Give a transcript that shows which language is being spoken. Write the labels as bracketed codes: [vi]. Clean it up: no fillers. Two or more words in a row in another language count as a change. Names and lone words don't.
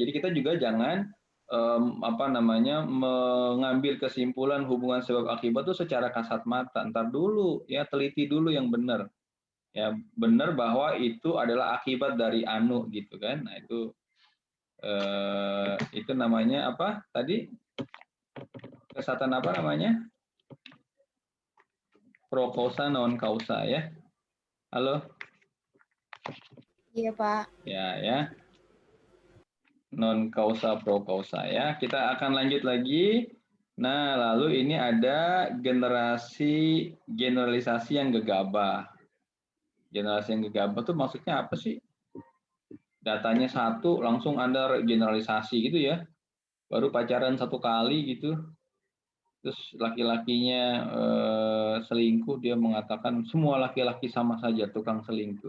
[id] Jadi kita juga jangan mengambil kesimpulan hubungan sebab akibat itu secara kasat mata. Ntar dulu ya, teliti dulu yang benar. Ya benar bahwa itu adalah akibat dari anu gitu kan. Nah itu namanya apa tadi, kesatuan apa namanya, [la] pro causa non causa ya. [id] Halo Iya, Pak. [la] ya non causa pro causa ya. [id] Kita akan lanjut lagi. Nah lalu ini ada generalisasi yang gegabah. Generasi yang gegabah tuh maksudnya apa sih? Datanya satu langsung Anda generalisasi gitu ya, baru pacaran satu kali gitu, terus laki-lakinya selingkuh, dia mengatakan semua laki-laki sama saja tukang selingkuh.